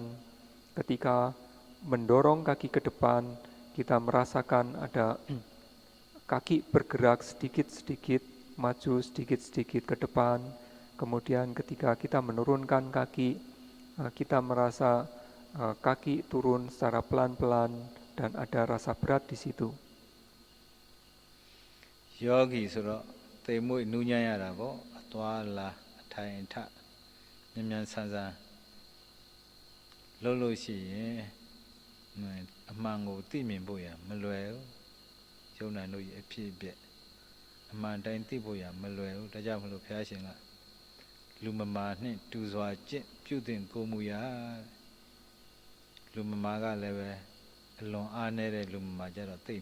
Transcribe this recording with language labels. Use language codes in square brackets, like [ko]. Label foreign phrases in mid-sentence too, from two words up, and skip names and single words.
[id] Ketika mendorong kaki ke depan, kita merasakan ada kaki bergerak sedikit-sedikit, maju sedikit-sedikit ke depan. Kemudian ketika kita menurunkan kaki, kita merasa kaki turun secara pelan-pelan dan ada rasa berat di situ. [my] Yogi ဆိုတော့သိမ်မွေ့နူးညံ့ရတာပေါ့အသွားလာအထိုင်အထမြန်မြန်ဆန်ဆန်လှုပ်လို့ရှိရင်အမှန်ကိုသိမြင်ဖို့ရမလွယ်ဘူးယုံနာတို့ရဲ့အဖြစ်အပျက်အမှန်တိုင်းသိဖို့ရမလွယ်ဘူးဒါကြောင့်မလို့ဘုရားရှင်ကလူမမာနှင့်တူစွာကျင့်ပြုသင့်ကိုမူရာလူမမာကလည်းပဲအလွန်အားနည်းတဲ့လူမမာကြတော့သိ